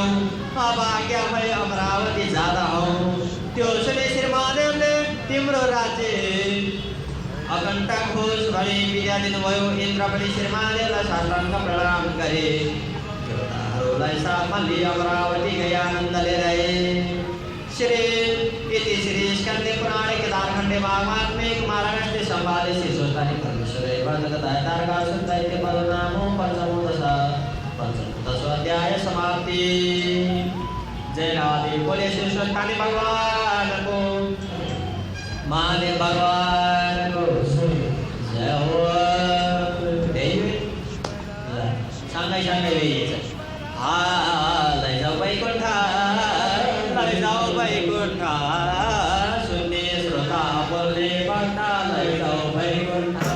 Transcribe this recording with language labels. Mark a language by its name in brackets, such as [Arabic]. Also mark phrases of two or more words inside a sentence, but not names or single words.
[Nepali] अब आज्ञा भए अमरावती जाँदा हौ। त्यो सुनि श्री महादेवले तिम्रो राज्य अकण्ठ खोज भनी विद्या दिनुभयो। इन्द्र पनि श्री महादेवलाई साष्टाङ्ग प्रणाम गरे। देवताहरूलाई साथमा लिई अमरावती गई आनन्द लिएर [Sanskrit] इति श्री स्कन्दे पुराणे केदारखण्डे भागमात्मिक महाराष्ट्रे संवादे श्री सोतानी परमेश्वरे वर्णकथाय तारकासुर दैत्य बलनामो पंचमदश अध्याय समाप्ति। [Hindi] जय राधे बोले श्री सोतानी भगवान को महादेव भगवान को जय हो। [Nepali] सँगै ल्याइएछ लैजाऊ वैकुण्ठ लैजाऊ वैकुण्ठ सुन्ने श्रोता बोल्ने भक्त लैजाऊ वैकुण्ठ